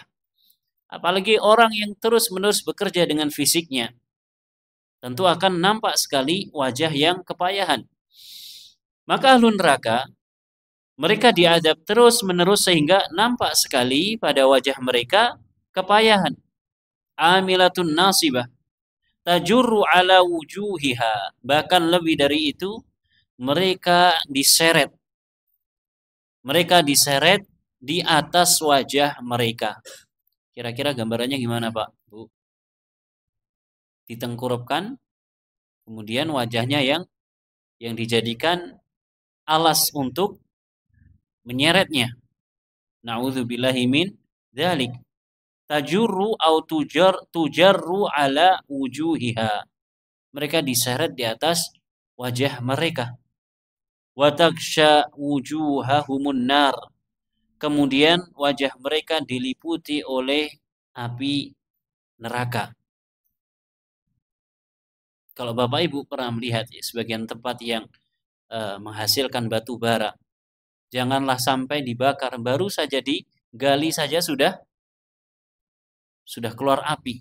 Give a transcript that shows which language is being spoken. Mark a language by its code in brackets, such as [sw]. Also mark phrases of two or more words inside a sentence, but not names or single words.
[id] Apalagi orang yang terus-menerus bekerja dengan fisiknya, tentu akan nampak sekali wajah yang kepayahan. Maka ahlu neraka, mereka diazab terus-menerus sehingga nampak sekali pada wajah mereka kepayahan. [ar] عاملة ناصبة. تجر على وجوهها. [id] Bahkan lebih dari itu, mereka diseret. Mereka diseret di atas wajah mereka. Kira-kira gambarannya gimana, Pak? Bu? Ditengkurapkan, kemudian wajahnya yang dijadikan alas untuk menyeretnya. [ar] نعوذ بالله من ذلك. تجر أو تجر على وجوهها. [id] Mereka diseret di atas wajah mereka. [ar] وتغشى وجوههم النار. [id] Kemudian wajah mereka diliputi oleh api neraka. Kalau Bapak Ibu pernah melihat sebagian tempat yang menghasilkan batu bara, janganlah sampai dibakar, baru saja digali saja sudah keluar api.